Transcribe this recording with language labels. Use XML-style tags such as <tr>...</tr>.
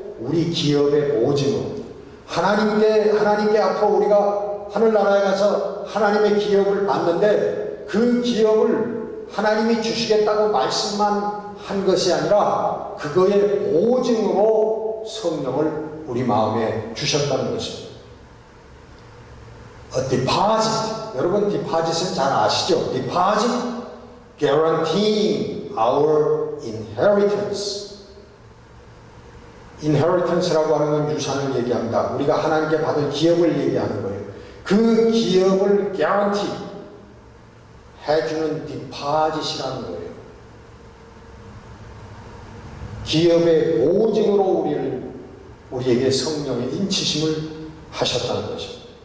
<ko>우리 기업의 보증으로. 하나님께 앞으로 우리가 하늘나라에 가서 하나님의 기업을 받는데 그 기업을 하나님이 주시겠다고 말씀만 한 것이 아니라 그거의 보증으로 성령을 우리 마음에 주셨다는 것입니다.</ko> <en>A deposit.</en> <ko>여러분 deposit은 잘 아시죠?</ko> <en>Deposit guaranteeing our inheritance.</en> <ko>inheritance라고 하는 건 유산을 얘기합니다. 우리가 하나님께 받을 기업을 얘기하는 거예요. 그 기업을 guarantee 해주는 deposit이라는 거예요. 기업의 보증으로 우리에게 성령의 인치심을 하셨다는 것입니다.</ko>